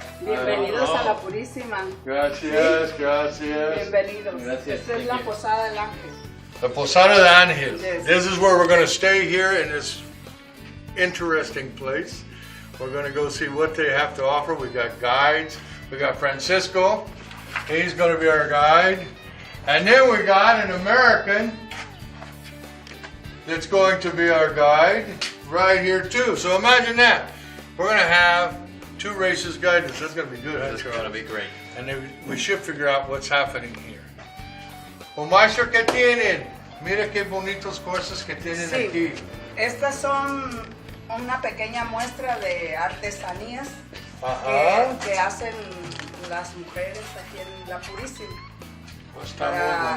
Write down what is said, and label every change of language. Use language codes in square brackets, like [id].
[es] Bienvenidos a la Purísima. Gracias, gracias. Bienvenidos. Gracias. Esta es la Posada del Ángel. [en] The Posada de Angel. Yes. This is where we're going to stay here in this interesting place. We're going to go see what they have to offer. We got guides. We got Francisco. He's going to be our guide. And then we got an American that's going to be our guide right here too. So imagine that. We're going to have two races guided. That's going to be good. Huh, It's Charles? going to be great. And then we should figure out what's happening here. [es] Well, maestro, ¿qué tienen? Mira qué bonitas cosas que tienen Sí. aquí. Estas son una pequeña muestra de artesanías Ajá. que hacen las mujeres aquí en la Purísima Pues está para